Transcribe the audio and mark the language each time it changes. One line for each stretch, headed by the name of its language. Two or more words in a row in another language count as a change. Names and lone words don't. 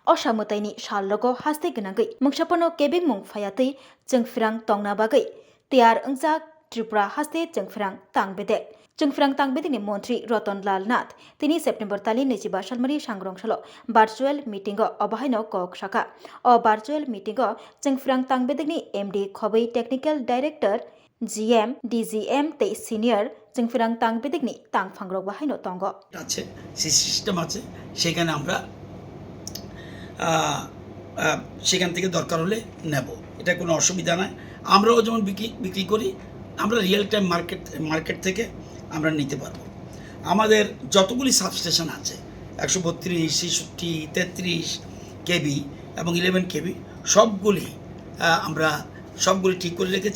Kok Borok: असामुताइनि साललोगो हास्ते गनागै मुंसापनो केबिं मुं फायातै जोंफिरां तंना बागै तैयार अंजाक त्रिपुरा हास्ते जोंफिरां तांबेदे जोंफिरां तांबेदेनि मन्त्री रतनलाल नाथ तिनि सेप्टेम्बर तालि 25 सालमारि सांग्रंसालो भार्चुअल मीटिंगो अबाहायनो कक साका अ भार्चुअल मीटिंगो जोंफिरां तांबेदेनि एमडी खबै टेक्निकल डाइरेक्टर জিএম ডিজিএম তে সিনিয়র जोंफिरां तांबेदेनि तांफांग्रक बाहायनो तंगो
Bangla: আছে সেই সিস্টেম আছে সেখানে আমরা সেখান থেকে দরকার হলে নেব, এটা কোনো অসুবিধা নয়। আমরাও যেমন বিক্রি করি, আমরা রিয়েল টাইম মার্কেট থেকে আমরা নিতে পারবো। আমাদের যতগুলি সাবস্টেশন আছে 132, 66, 33 কেবি এবং 11 কেবি সবগুলি ঠিক করে রেখেছি।